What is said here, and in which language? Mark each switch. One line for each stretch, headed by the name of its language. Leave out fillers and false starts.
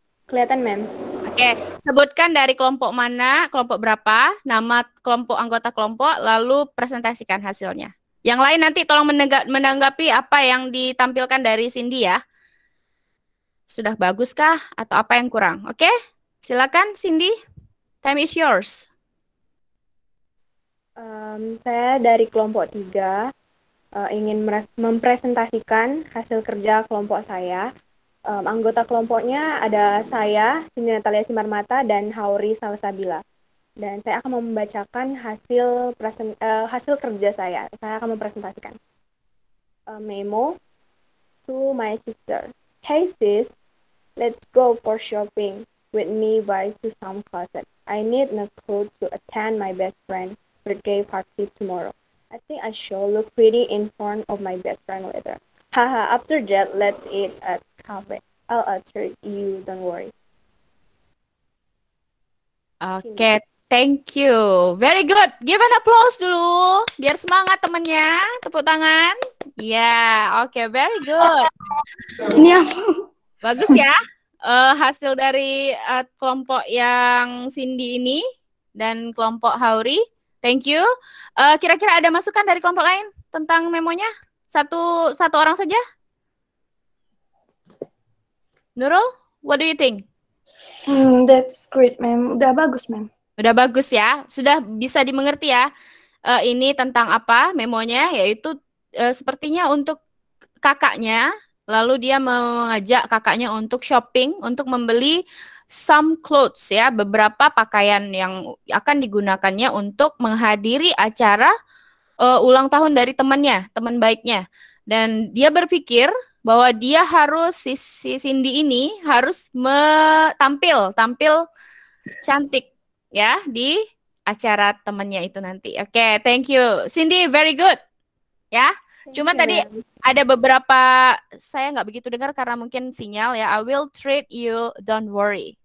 Indonesian: Kelihatan, ma'am. Oke, sebutkan dari kelompok mana, kelompok berapa, nama kelompok, anggota kelompok, lalu presentasikan hasilnya. Yang lain nanti tolong menanggapi apa yang ditampilkan dari Cindy ya. Sudah baguskah atau apa yang kurang? Oke, silakan Cindy, time is yours. Saya dari kelompok 3 ingin mempresentasikan hasil kerja kelompok saya. Anggota kelompoknya ada saya, Cindy Natalia Simarmata, dan Hauri Salsabila. Dan saya akan membacakan hasil kerja saya. Saya akan mempresentasikan.
English: Memo to my sister. Hey sis, let's go for shopping with me by to some closet. I need a coat to attend my best friend's birthday party tomorrow. I think I shall look pretty in front of my best friend later. Haha, after that, let's eat at cafe. I'll treat you, don't worry. Oke, thank you. Very good. Give an applause
Indonesian: dulu. Biar semangat temennya. Tepuk tangan. Ya, oke,
English: very good.
Indonesian: Ini Bagus ya. Hasil dari kelompok yang Cindy ini dan kelompok Hauri.
English: Thank you.
Indonesian: Kira-kira ada masukan dari kelompok lain tentang memonya? Satu orang saja?
English: Nurul, what do you think? That's great, ma'am.
Indonesian: Udah bagus,
English: ma'am.
Indonesian: Udah bagus ya, sudah bisa dimengerti ya. ini tentang apa memonya, yaitu sepertinya untuk kakaknya, lalu dia mengajak kakaknya untuk shopping, untuk membeli
English: some clothes
Indonesian: ya, beberapa pakaian yang akan digunakannya untuk menghadiri acara ulang tahun dari temannya, teman baiknya. Dan dia berpikir bahwa dia harus si Cindy ini harus tampil cantik ya di acara temannya itu nanti. Oke, thank you. Cindy,
English: very good.
Indonesian: Ya. Cuma tadi ada beberapa saya nggak begitu dengar karena mungkin sinyal ya.
English: I will treat you, don't worry.